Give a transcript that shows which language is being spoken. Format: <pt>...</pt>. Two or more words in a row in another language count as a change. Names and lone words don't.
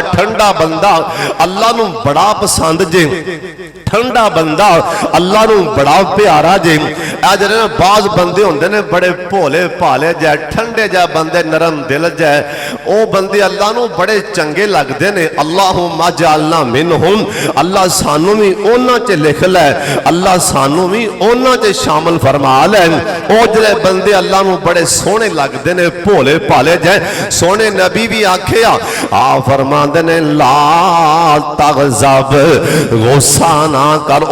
<pa>ٹھنڈا بندہ اللہ نوں بڑا پسند جے، ٹھنڈا بندہ اللہ نوں بڑا پیارا جے. ذرا باز بندے ہوندے نے بڑے بھولے بھالے جے، ٹھنڈے جے بندے، نرم دل جے، او بندے اللہ نوں بڑے چنگے لگدے نے.</pa> <ar>اللهم اجعلنا منهم,</ar> <pa>اللہ سانوں وی اوہناں چ لکھ لے، اللہ سانوں وی اوہناں چ شامل فرما لے. او جیہڑے بندے اللہ نوں بڑے سوہنے لگدے نے، بھولے بھالے جے. سوہنے نبی وی آکھیا آ فرماندے نے</pa> <ar>لا تغضب,</ar> <pa>غصہ نہ کر.</pa>